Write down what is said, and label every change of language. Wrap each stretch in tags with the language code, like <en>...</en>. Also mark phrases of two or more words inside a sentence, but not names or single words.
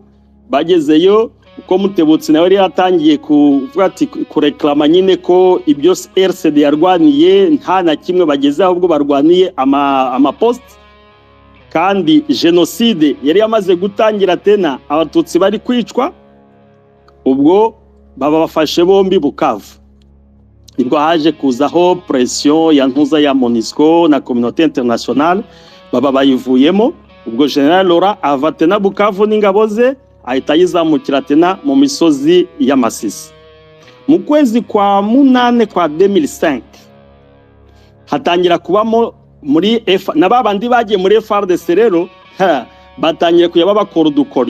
<rw>Bagezeyo uko Mutebutsi nawe yari yatangiye kuvuga ati kureklama nyine ko ibyo RCD yarwaniye nta na kimwe bageze ahubwo barwaniye amapost, kandi genocide yari yamaze gutangira tena abatutsi bari kwicwa. Ubwo baba bafashe bombi Bukavu. Nibwo haje kuzaho pression ya ntuza ya MONUSCO na</rw> <fr>communauté internationale,</fr> <rw>baba bayivuyemo. Ubwo General Laurent ava tena Bukavu n'ingabo ze ahita yizamukira tena mu misozi ya Masisi. Mu kwezi kwa munane kwa 2005 hatangira kubamo muri na babandi bagiye muri FARDC rero batangiye kuyaba bakora udukoryo.</rw>